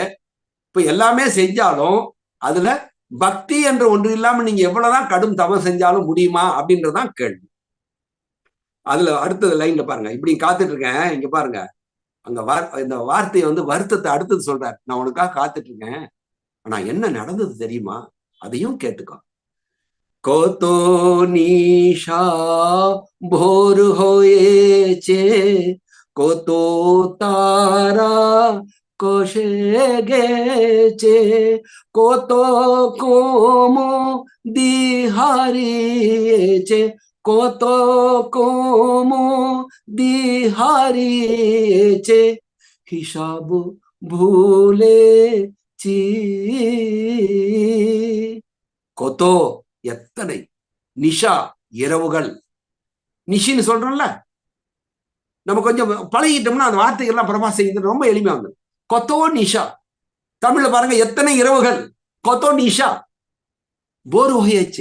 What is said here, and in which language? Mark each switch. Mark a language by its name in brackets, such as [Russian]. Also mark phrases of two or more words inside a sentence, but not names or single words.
[Tamil] இப்ப எல்லாமே செஞ்சாலும் அதுல பக்தி என்ற ஒன்று இல்லாம நீங்க எவ்வளவுதான் கடும் தவம் செஞ்சாலும் முடியுமா அப்படின்றதான் கேள்வி. அதுல அடுத்தது லைன்ல பாருங்க, இப்படி காத்துட்டு இருக்கேன், இங்க பாருங்க, அங்க இந்த வார்த்தையை வருத்தத்தை அடுத்தது சொல்றாரு. நான் உனக்காக காத்துட்டு இருக்கேன், ஆனா என்ன நடந்தது தெரியுமா, அதையும் கேட்டுக்கோ. [Bangla] কত নিশা ভোর হয়েছে, কত তারা কষে গেছে, কত কুমুদি হারিয়েছে, কত কুমুদি হারিয়েছে, হিসাব ভুলেছি. কত, [Tamil] எத்தனை, நிஷா இரவுகள், நிஷின்னு சொல்றோம்ல, நம்ம கொஞ்சம் பழகிட்டோம்னா அந்த வார்த்தைகள்லாம் பிரபா செய்யுது ரொம்ப எளிமையா வந்து. [Bangla] কত নিশা, [Tamil] தமிழ்ல பாருங்க, எத்தனை இரவுகள், [Bangla] কত নিশা, [Tamil] போர் வகையாச்சு.